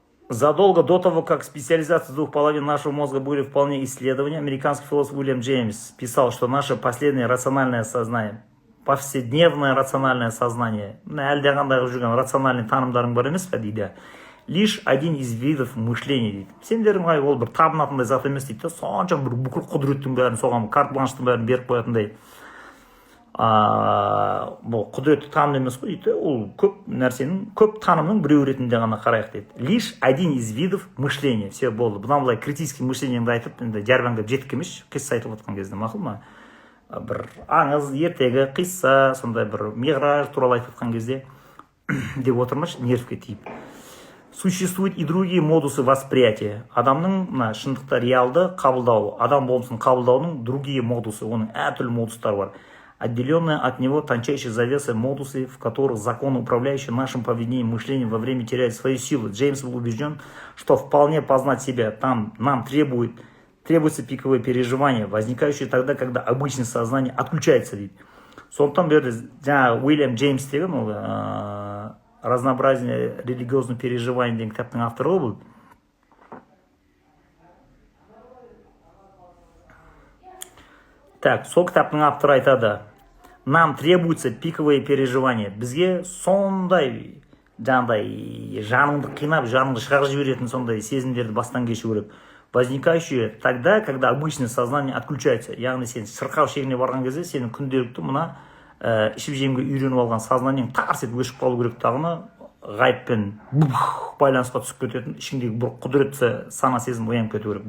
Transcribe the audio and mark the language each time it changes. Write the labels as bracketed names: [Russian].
[Russian] Задолго до того, как специализации двух половин нашего мозга были вполне исследования, американский философ Уильям Джеймс писал, что наше последнее рациональное сознание, повседневное рациональное сознание, рациональный [Kazakh] танымдарың бар емес пе дейді, [Russian] лишь один из видов мышления дейді. [Kazakh] Сендердің ол бір табынатындай зат емес дейді, сонша бір бүкіл құдіреттің бәрін, соған карт-бланштың бәрін беріп қоятындай. Бұл құдіретті таным емес қой дейді, ол көп нәрсенің, көп танымның біреу ретінде ғана қарайық дейді. [Russian] Лишь один из видов мышления. [Kazakh] Все болды. Бұдан былай критический мышлениеңді айтып, енді жарбаңдап жетік емес, қисса айтып отқан кезде мақұл ма? Бір аңыз, ертегі, қисса, сондай бір миғраж туралы айтып отқан кезде деп отырмаш, нервке тиіп. [Russian] Существуют и другие модусы восприятия. [Kazakh] Адамның шындықта реалды қабылдауы, адам болмысын қабылдаудың [Russian] другие модусы, [Kazakh] оның әртүрлі модустар бар. [Russian] Отделенные от него тончайшей завесой модусы, в которых закон, управляющий нашим поведением и мышлением во время теряет свою силу. Джеймс был убежден, что вполне познать себя там нам требуется пиковое переживание, возникающее тогда, когда обычное сознание отключается. [Kazakh] Сондықтан берді жаңағы Уильям Джеймс деген ол [Russian] разнообразие религиозных переживаний [Kazakh] деген кітаптың авторы ол. Так, сол кітаптың авторы айтады, [Russian] нам требуется пиковое переживание. [Kazakh] Бізге сондай жаңағыдай жаныңды қинап, жаныңды шығарып жіберетін сондай сезімдерді бастан кешу керек. [Russian] Возникающие тогда, когда обычное сознание отключается. [Kazakh] Яғни сен шырқау шегіне барған кезде сенің күнделікті мына ішіп жемге үйреніп алған сознаниең тарс етіп өшіп қалу керек тағыны ғайыппен байланысқа түсіп кететін, ішіңдегі бір құдіретті сана сезім оянып кету керек.